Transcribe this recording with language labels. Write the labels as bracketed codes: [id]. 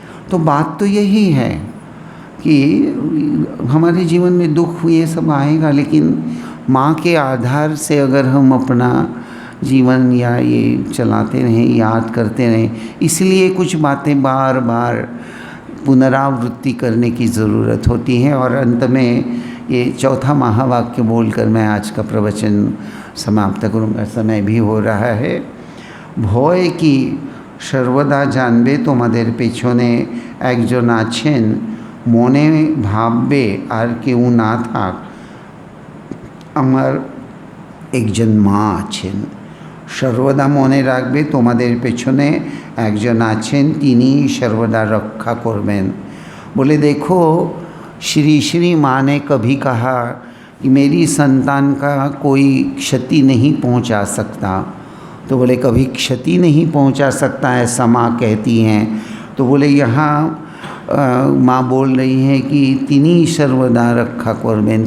[hi] तो बात तो यही है कि हमारे जीवन में दुख ये सब आएगा, लेकिन माँ के आधार से अगर हम अपना जीवन या ये चलाते रहें, याद करते रहें, इसलिए कुछ बातें बार बार पुनरावृत्ति करने की ज़रूरत होती है। और अंत में ये चौथा महावाक्य बोलकर मैं आज का प्रवचन समाप्त करूँगा, समय भी हो रहा है। [bn] भय की सर्वदा जानबे তোমাদের পেছনে একজন আছেন, মনে ভাববে আর কেউ না থাক, আমার একজন মা আছেন। সর্বদা মনে রাখবে তোমাদের পেছনে একজন আছেন, তিনি सर्वदा रक्षा করবেন। [hi] बोले देखो, श्री श्री माँ ने कभी कहा कि मेरी संतान का कोई क्षति नहीं पहुँचा सकता। तो बोले कभी क्षति नहीं पहुँचा सकता ऐसा माँ कहती हैं। तो बोले यहाँ माँ बोल रही हैं कि [bn] तिनी सर्वदा रक्षा करबेन।